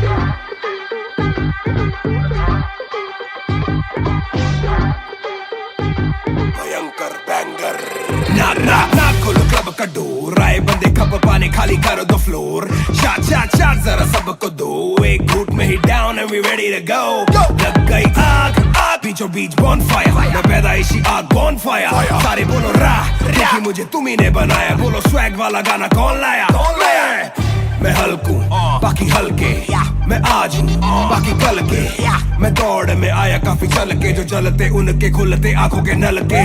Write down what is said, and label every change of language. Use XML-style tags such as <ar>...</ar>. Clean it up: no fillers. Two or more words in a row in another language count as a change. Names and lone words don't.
<hi>Bhayankar banger. Na kholo club ka door, आए बंदे खप पाने खाली करो</hi> <en>the floor.</en> <hi>Shot ज़रा सबको दो, एक घूँट में ही</hi> <en>down and we ready to go.</en> <hi>लग गई आग बीचों बीच bonfire, मैं पैदाइशी आग bonfire. सारे बोलो रा क्योंकि मुझे तुम्ही ने बनाया. बोलो swag वाला गाना कौन लाया? मैं हल्कू बाकी हल्के, मैं आज हूँ बाकी कल के. मैं दौड़ में आया काफी चल के, जो चलते उनके खुलते आंखों के नल के.</hi>